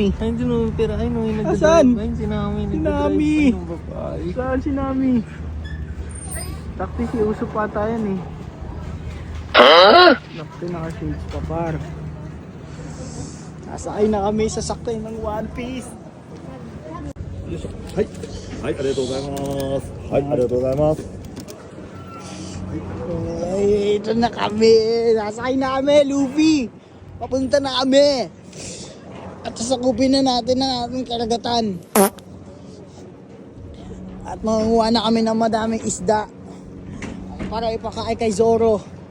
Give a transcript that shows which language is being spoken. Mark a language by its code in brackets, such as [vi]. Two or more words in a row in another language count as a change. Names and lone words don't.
[tl] Ayun si Nami, pero ayun o yung nagdadrive. Saan? Ayun si Nami. Si Nami. Nagdadrive pa yung babae. Saan si Nami? Takti si Uso pa tayo eh. Nakti naka-shades pa par. Sasakay na kami sa sakay ng One Piece. [ja] はい、はい、ありがとうございます。はい、ありがとうございます。 [tl] Ay, ito na kami. Nasakay na kami, Luffy. Papunta na kami. At sasakupin na natin ang ating karagatan. At mangunguha na kami ng madaming isda para ipakain kay Zoro.